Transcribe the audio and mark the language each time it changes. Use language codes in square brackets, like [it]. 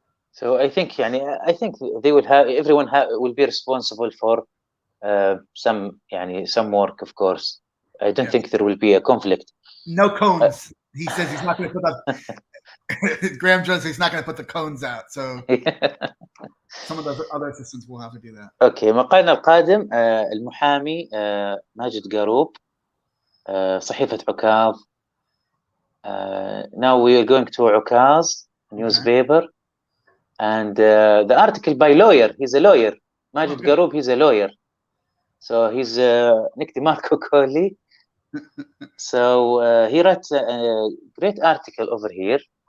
[en] So I think they will have everyone will be responsible for some work, of course. I don't think there will be a conflict. No cones. He says he's not going to put up. Graham Jones, he's not going to put the cones out. So some of the other assistants will have to do that. [ar] Okay, مقالنا القادم المحامي ماجد قاروب صحيفة عكاظ. [en] Now we are going to Ukaz newspaper, and the article by lawyer. He's a lawyer. Majid Garoub, he's a lawyer. So he's Nick DeMarco Coley. So he wrote a great article over here.